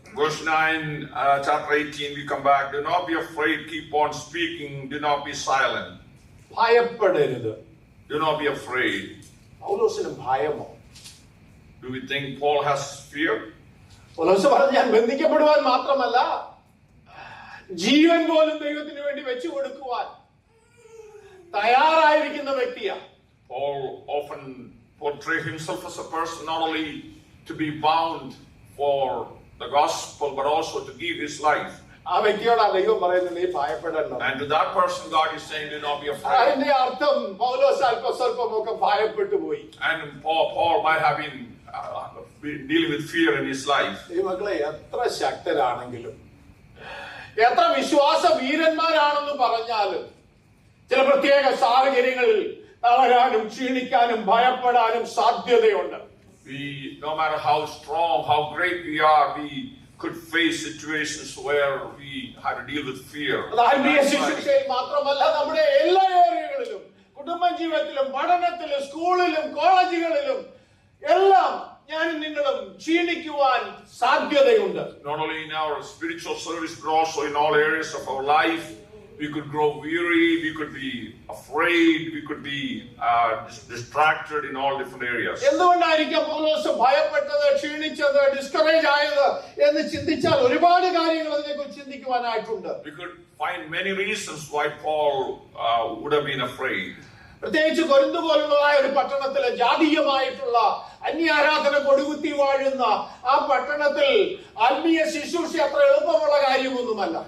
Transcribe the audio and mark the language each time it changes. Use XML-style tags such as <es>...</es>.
<en>Verse 9, chapter 18, we come back. Do not be afraid, keep on speaking, do not be silent.</en> <ml>ഭയപ്പെടരുത്.</ml> <en>Do not be afraid.</en> <ml>പൗലോസിന് ഭയമോ?</ml> <en>Do we think Paul has fear?</en> <ml>പൗലോസ് പറഞ്ഞു ഞാൻ ബന്ധിക്കപ്പെടുവാൻ മാത്രമല്ല, ജീവൻ പോലും ദൈവത്തിന് വേണ്ടി വെച്ചു കൊടുക്കുവാൻ തയ്യാറായിരിക്കുന്ന വ്യക്തിയാണ്.</ml> <en>Paul often portrays himself as a person not only to be bound for the gospel but also to give his life.</en> <ml>ആ വ്യക്തിയോട് ദൈവം പറയുന്നത് നീ ഭയപ്പെടണ്ട.</ml> <en>And to that person God is saying do not be afraid.</en> <ml>അതിന്റെ അർത്ഥം പൗലോസ് അല്പസ്വല്പമൊക്കെ ഭയപ്പെട്ടു പോയി.</ml> <en>And Paul might have been dealing with fear in his life.</en> <ml>ദൈവമക്കളെ, എത്ര ശക്തരാണെങ്കിലും എത്ര വിശ്വാസ വീരന്മാരാണെന്ന് പറഞ്ഞാലും ചില പ്രത്യേക സാഹചര്യങ്ങളിൽ തളരാനും ക്ഷീണിക്കാനും ഭയപ്പെടാനും സാധ്യതയുണ്ട്.</ml> <en>No matter how strong, how great we are, we could face situations where we had to deal with fear.</en> <ml>ആത്മീയ ശുശ്രൂഷയിൽ മാത്രമല്ല, നമ്മുടെ എല്ലാ ഏരിയകളിലും, കുടുംബ ജീവിതത്തിലും, പഠനത്തിലും, സ്കൂളിലും, കോളേജുകളിലും എല്ലാം ഞാനും നിങ്ങളും ക്ഷീണിക്കുവാൻ സാധ്യതയുണ്ട്.</ml> <en>Not only in our spiritual service but also in all areas of our life. We could grow weary, we could be afraid, we could be distracted in all different areas.</en> <ml>എന്തുകൊണ്ടായിരിക്കും പൗലോസ് ഭയപ്പെട്ടത്, ക്ഷീണിച്ചത്, ഡിസ്കറേജ് ആയത് എന്ന് ചിന്തിച്ചാൽ ഒരുപാട് കാര്യങ്ങൾ അതിനെക്കുറിച്ച് ചിന്തിക്കുവാനായിട്ടുണ്ട്.</ml> <en>We could find many reasons why Paul would have been afraid.</en> <ml>പ്രത്യേകിച്ച് Corinth പോലുള്ളതായ ഒരു പട്ടണത്തിലെ ജാതീയമായിട്ടുള്ള അന്യാരാധന കൊടുകുത്തി വാഴുന്ന ആ പട്ടണത്തിൽ ആത്മീയ ശുശ്രൂഷ അത്ര എളുപ്പമുള്ള കാര്യമൊന്നുമല്ല.</ml>